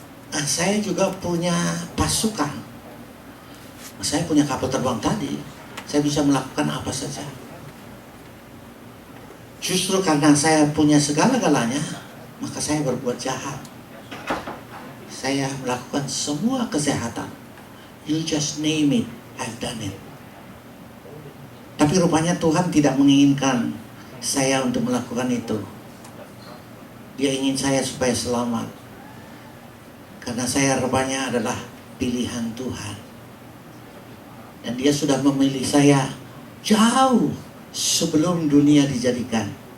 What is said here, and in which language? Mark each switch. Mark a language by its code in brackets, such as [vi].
[id] Saya juga punya pasukan. Saya punya kapal terbang tadi. Saya bisa melakukan apa saja. Justru karena saya punya segala-galanya, maka saya berbuat jahat. Saya melakukan semua kejahatan. [en] You just name it, I've done it. [id] Tapi rupanya Tuhan tidak menginginkan saya untuk melakukan itu. Dia ingin saya supaya selamat. Karena saya rupanya adalah pilihan Tuhan. Dan dia sudah memilih saya jauh sebelum dunia dijadikan.